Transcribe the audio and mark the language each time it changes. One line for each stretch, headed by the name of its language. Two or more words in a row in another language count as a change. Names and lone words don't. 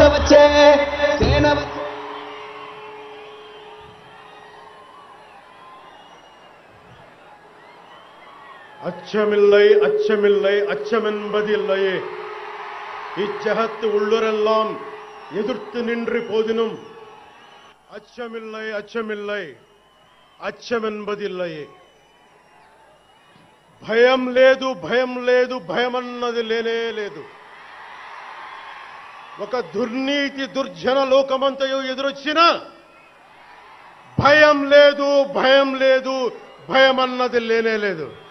Telugu: వచ్చే సేన
Tamil: அச்சமில்லை அச்சமில்லை அச்சமென்பதில்லையே இச்சகத்து உள்ளுரெல்லாம் எதிர்த்து நின்று போதினும் அச்சமில்லை அச்சமில்லை అచ్చమెన్బదిల్లయే
Telugu: భయం లేదు భయం లేదు భయమన్నది లేనే లేదు. ఒక దుర్నీతి దుర్జన లోకమంతయు ఎదురొచ్చినా భయం లేదు భయం లేదు భయమన్నది లేనే లేదు.